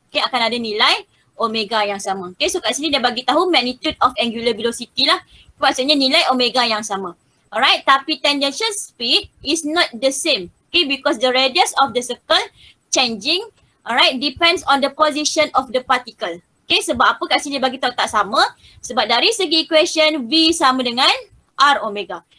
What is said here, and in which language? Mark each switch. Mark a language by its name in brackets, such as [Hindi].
[Malay] Okay, akan ada nilai omega yang sama. Okay, so kat sini dia bagi tahu magnitude of angular velocity lah. Maksudnya nilai omega yang sama. [English] Alright, tapi tangential speed is not the same. Okay, because the radius of the circle changing, alright, depends on the position of the particle. [Malay] Okay, sebab apa kat sini dia bagi tahu tak sama? Sebab dari segi equation V sama dengan R omega.